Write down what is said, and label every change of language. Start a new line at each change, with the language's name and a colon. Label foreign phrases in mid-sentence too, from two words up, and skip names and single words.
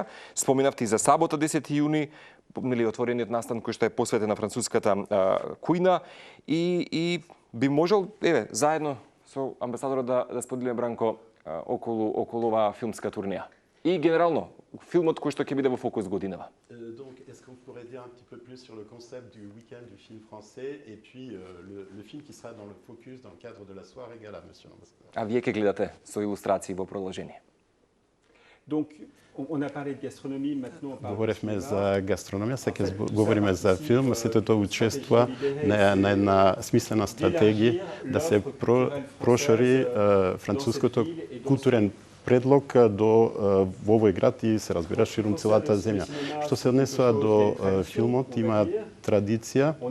Macedonian: Споменавте и за сабота 10 јуни, отворениот настан кој што е посветен на француската кујна и би можел, заедно со амбасадорот да споделиме, Бранко, околу оваа филмска турнеја. И генерално, филмот кој што ќе биде во фокус годинава.
French: Donc, est-ce qu'on pourrait dire un petit peu plus sur le concept du week-end du film français et puis le film qui sera dans le focus dans le cadre de la soirée gala, monsieur l'ambassadeur?
Macedonian: А вие ќе гледате со илустрации во продолжение.
French: Donc, on a parlé de gastronomie, maintenant on parle.
Macedonian: Говоревме за гастрономија, сега говориме за филм, сето тоа учества на една смислена стратегија да се прошири француското културен предлог во овој град и се разбира ширум целата земја. Што се однесува до филмот, има традиција.